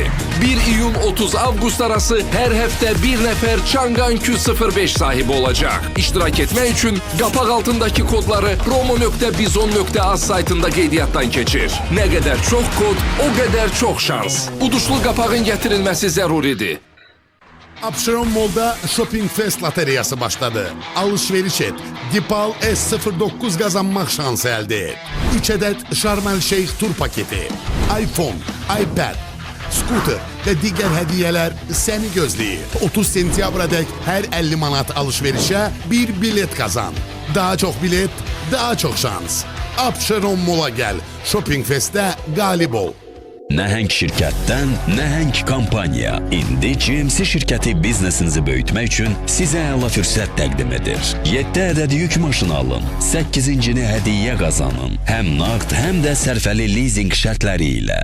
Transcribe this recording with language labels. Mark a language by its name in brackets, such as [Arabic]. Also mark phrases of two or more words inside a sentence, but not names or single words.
[Azerbaijani] 1 iyun 30 avqust arası hər həftə bir nəfər Changan Q05 sahibi olacaq. İştirak etmək üçün qapaq altındakı kodları promo.bizon.az saytında qeydiyyatdan keçir. Nə qədər çox kod, o qədər çox şans. Uduşlu qapağın gətirilməsi zəruridir. Abşeron Mall'da Shopping Fest lotereyası başladı. [Turkish] Alışveriş et. Dipal S09 kazanmak şansı elde et. 3 adet Sharm el Sheikh tur paketi, iPhone, iPad, scooter ve diğer hediyeler seni gözləyir. 30 sentyabra dek her 50 manat alışverişe bir bilet kazan. Daha çok bilet, daha çok şans. Abşeron Mall'a gel. Shopping Fest'te galip ol. [Azerbaijani] Nəhəng şirkətdən nəhəng kampaniya indi GMC şirkəti biznesinizi böyütmək üçün sizə əla fürsət təqdim edir. 7 ədəd yük maşını alın, 8-cini hədiyyə qazanın. Həm nağd, həm də sərfəli leasing şərtləri ilə.